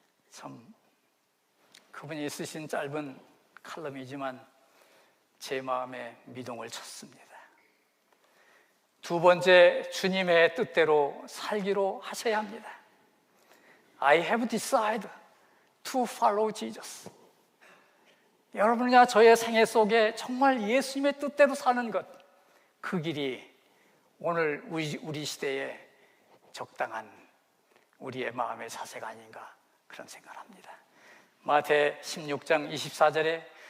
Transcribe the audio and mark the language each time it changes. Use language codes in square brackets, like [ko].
[ko] 참, 그분이 쓰신 짧은 칼럼이지만 제 마음에 미동을 쳤습니다. 두 번째, 주님의 뜻대로 살기로 하셔야 합니다. [en] I have decided to follow Jesus. [ko] 여러분과 저의 생애 속에 정말 예수님의 뜻대로 사는 것, 그 길이 오늘 우리 시대에 적당한 우리의 마음의 자세가 아닌가, 그런 생각을 합니다. 마태 16장 24절에